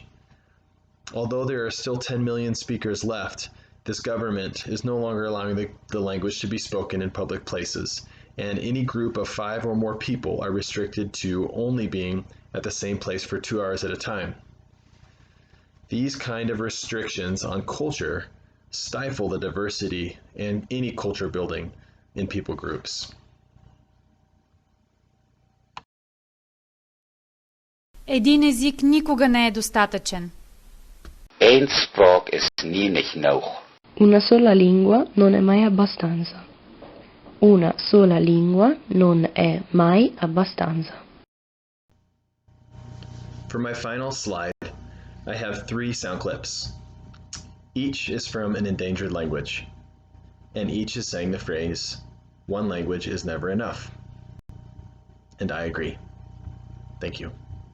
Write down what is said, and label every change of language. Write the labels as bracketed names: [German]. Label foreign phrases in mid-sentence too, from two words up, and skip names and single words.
[English] Although there are still 10 million speakers left, this government is no longer allowing the language to be spoken in public places, and any group of 5 or more people are restricted to only being at the same place for 2 hours at a time. These kind of restrictions on culture stifle the diversity in any culture building in people groups. [Bulgarian] Един език никога не е достатъчен. [Afrikaans] Eén spraak is nie genoeg. [Italian] Una sola lingua non è mai abbastanza. Una sola lingua non è mai abbastanza. [English] For my final slide, I have 3 sound clips. Each is from an endangered language, and each is saying the phrase, "One language is never enough." And I agree. Thank you.